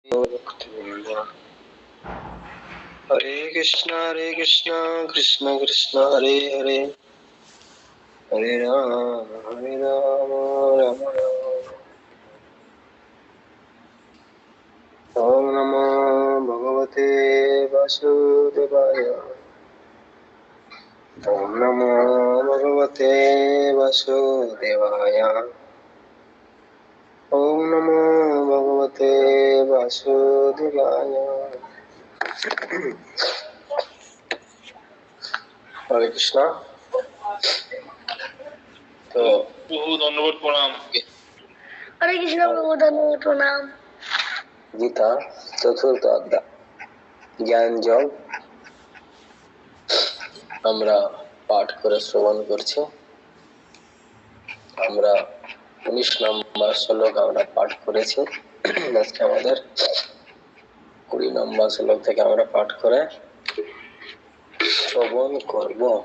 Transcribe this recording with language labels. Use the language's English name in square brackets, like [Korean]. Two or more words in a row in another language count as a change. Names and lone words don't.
[Sanskrit] हरे कृष्णा कृष्ण कृष्ण हरे हरे, हरे राम राम राम। ओम नमो भगवते वासुदेवाय। ओम नमो भगवते वासुदेवाय। ओम नमो भगवते वासुदेवाय। हरे कृष्णा। [Hindi] तो [Bangla] বহু ধন্যবাদ, প্রণাম। [Hindi] हरे कृष्ण प्रभु, धन्यवाद प्रणाम। [Bangla] गीता चतुर्थ अध्याय জ্ঞান যোগ আমরা পাঠ করে শ্রবণ করছি। আমরা 19 নম্বর শ্লোক আমরা পাঠ করেছি। আজকে আমাদের 20 নম্বর শ্লোক থেকে আমরা পাঠ করে শ্রবণ করব।